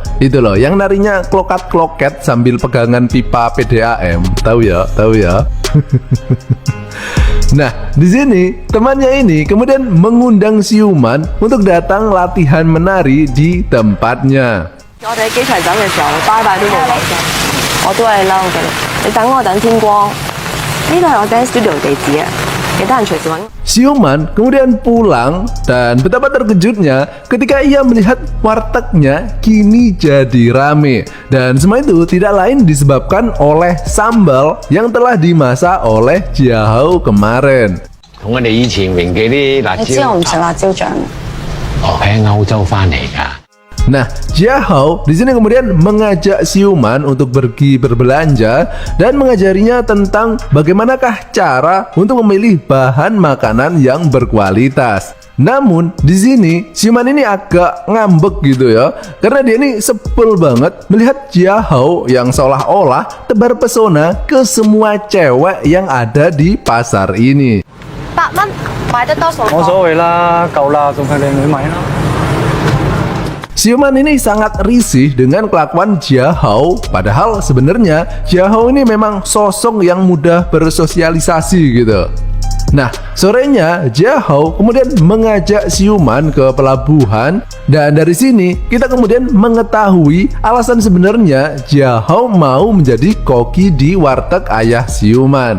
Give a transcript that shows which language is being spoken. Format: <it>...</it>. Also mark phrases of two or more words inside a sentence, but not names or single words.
<id>Itu loh, yang narinya klokat-kloket sambil pegangan pipa PDAM. Tahu ya? Tahu ya? Nah, di sini temannya ini kemudian mengundang siuman untuk datang latihan menari di tempatnya.</id> <yue>我哋喺機場走嘅時候，拜拜都冇講聲，我都係嬲嘅。你等我等天光，呢度係我</yue> <en>dance studio</en> <yue>地址啊，其他人隨時揾。</yue> <id>Siuman kemudian pulang dan betapa terkejutnya ketika ia melihat wartegnya kini jadi rame. Dan semua itu tidak lain disebabkan oleh sambal yang telah dimasak oleh Jia Hao kemarin.</id> <yue>同我哋以前榮記啲辣椒，你知我唔食辣椒醬。我喺歐洲翻嚟㗎。</yue> <id>Nah, Jia Hao di sini kemudian mengajak siuman untuk pergi berbelanja dan mengajarinya tentang bagaimanakah cara untuk memilih bahan makanan yang berkualitas. Namun di sini siuman ini agak ngambek gitu ya, karena dia ini sebel banget melihat Jia Hao yang seolah-olah tebar pesona ke semua cewek yang ada di pasar ini.</id> <yue>8 蚊買得多數冇所謂啦，夠啦，仲係靚女買啦。</yue> <id>Siuman ini sangat risih dengan kelakuan Jia Hao, padahal sebenarnya Jia Hao ini memang sosok yang mudah bersosialisasi gitu. Nah, sorenya Jia Hao kemudian mengajak siuman ke pelabuhan dan dari sini kita kemudian mengetahui alasan sebenarnya Jia Hao mau menjadi koki di warteg ayah siuman.</id>